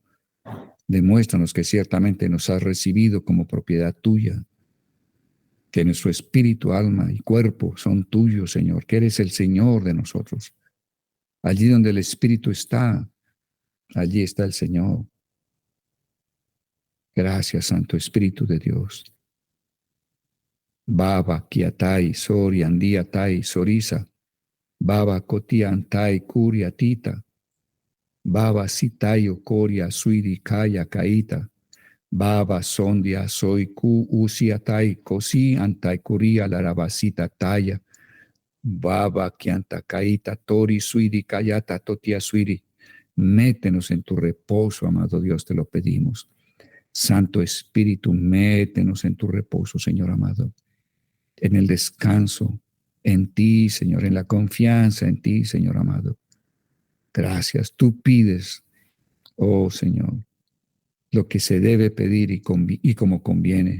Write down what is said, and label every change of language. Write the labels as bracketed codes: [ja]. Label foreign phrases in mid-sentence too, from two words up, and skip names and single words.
[es] Demuéstranos que ciertamente nos has recibido como propiedad tuya, que nuestro espíritu, alma y cuerpo son tuyos, Señor, que eres el Señor de nosotros. Allí donde el Espíritu está, allí está el Señor. Gracias, Santo Espíritu de Dios. Baba, Kiatai, Sori, Andiatai, Sorisa, Baba, Kotiantai, Kuria, Tita, Baba, Sitai, Okoria, Suiri, Kaya, Kaita, Baba, Sondia, Soy, Ku, Usiatai, Kosi, Antai, Kuria, Larabasita, Taya, Baba, Kianta, Kaita, Tori, Suiri, Kayata, Totia, Suiri. Métenos en tu reposo, amado Dios, te lo pedimos. Santo Espíritu, métenos en tu reposo, Señor amado, en el descanso, en ti, Señor, en la confianza en ti, Señor amado. Gracias. Tú pides, oh Señor, lo que se debe pedir y como conviene.